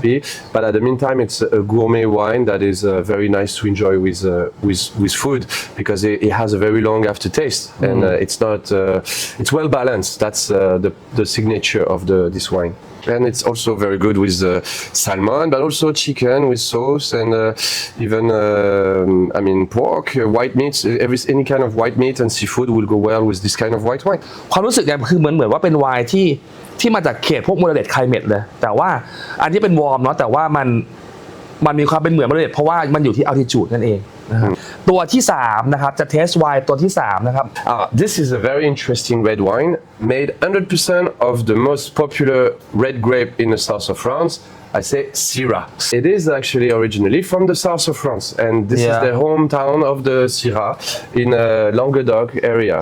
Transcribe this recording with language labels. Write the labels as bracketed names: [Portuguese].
[English] crispy, but at the meantime it's a gourmet wine that is very nice to enjoy with food because it has a very long aftertaste and it's not it's well balanced. That's the signature of this wine. And it's also very good with salmon, but also chicken with sauce and even pork, white meats. Any kind of white meat and seafood will go well with this kind of white wine. [Thai] ความรู้สึกเนี่ยคือเหมือนว่าเป็นไวน์ที่มาจากเขตพวกโมเดเลตไคลเมตเลยแต่ว่าอันนี้เป็นวอร์มเนาะแต่ว่ามันมีความเป็นเหมือนโมเดเลตเพราะว่ามันอยู่ที่ altitude นั่นเองนะครับตัวที่3นะครับจะเทสไวน์ตัวที่3นะครับ [English] This is a very interesting red wine made 100% of the most popular red grape in the south of France. I say Syrah. It is actually originally from the south of France, and this is Yeah. the hometown of the Syrah in Languedoc area.